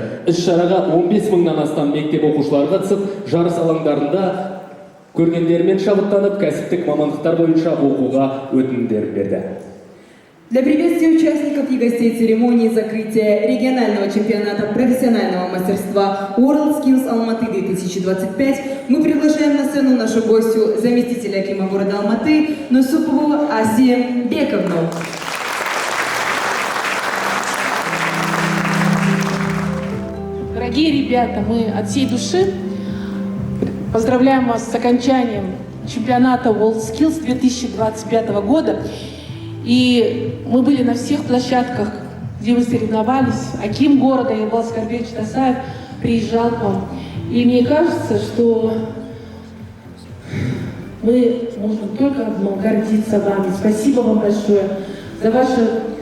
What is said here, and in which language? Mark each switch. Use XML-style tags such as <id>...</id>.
<kk>Іс-шараға 15 мыңнан астам мектеп оқушылары қатысып, жарыс алаңдарында көргендерімен шабыттанып, кәсіптік мамандықтар бойынша оқуға өтінімдер берді.</kk> <ru>Для приветствия участников и гостей церемонии закрытия регионального чемпионата профессионального мастерства WorldSkills Алматы 2025 мы приглашаем на сцену нашу гостью, заместителя акима города Алматы, Нусупову Асию Бековну. Дорогие ребята, мы от всей души поздравляем вас с окончанием чемпионата WorldSkills 2025 года. И мы были на всех площадках, где вы соревновались. Аким города Ербол Аскарбекович Тасаев приезжал к вам. И мне кажется, что мы можем только одно — гордиться вами. Спасибо вам большое за ваше</ru>